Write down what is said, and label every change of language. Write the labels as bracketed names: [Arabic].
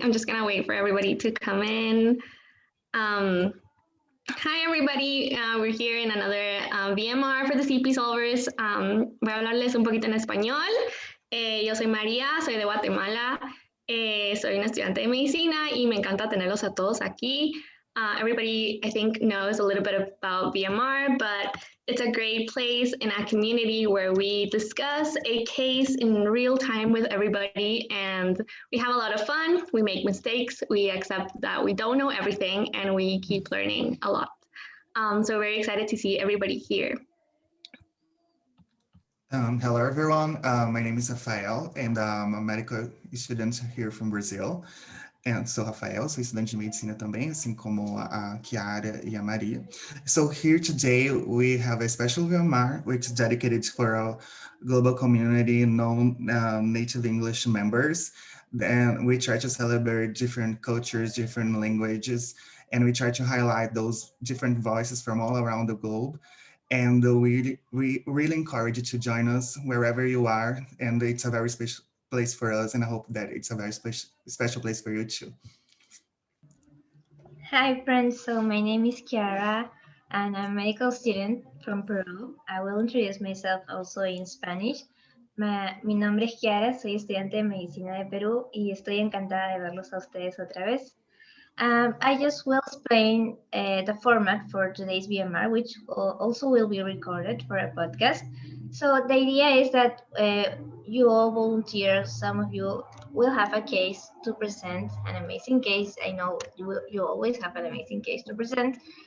[English] I'm just going to wait for everybody to come in. Um, Hi, everybody. We're here in another VMR for the CP Solvers. [Spanish] Voy a hablarles un poquito en español. Yo soy María, soy de Guatemala. Soy una estudiante de medicina y me encanta tenerlos a todos aquí. [English] Everybody, I think, knows a little bit about VMR, but it's a great place in a community where we discuss a case in real time with everybody, and we have a lot of fun. We make mistakes. We accept that we don't know everything, and we keep learning a lot. So very excited to see everybody here. Hello, everyone. My name is Rafael, and I'm a medical student here from Brazil. [Portuguese] And sou Rafael, sou estudante de medicina também, assim como a Chiara e a Maria. [English] So here today we have a special VMR, which is dedicated for a global community, non-native English members. And we try to celebrate different cultures, different languages, and we try to highlight those different voices from all around the globe. And we really encourage you to join us wherever you are. And it's a very special place for us, and I hope that it's a very special place for you too. Hi friends, so my name is Chiara and I'm a medical student from Peru. I will introduce myself also in Spanish. [Spanish] Mi nombre es Chiara, soy estudiante de medicina de Perú y estoy encantada de verlos a ustedes otra vez. [English] I just will explain the format for today's VMR, which also will be recorded for a podcast. So the idea is that you all volunteers, some of you will have a case to present, an amazing case. I know you always have an amazing case to present.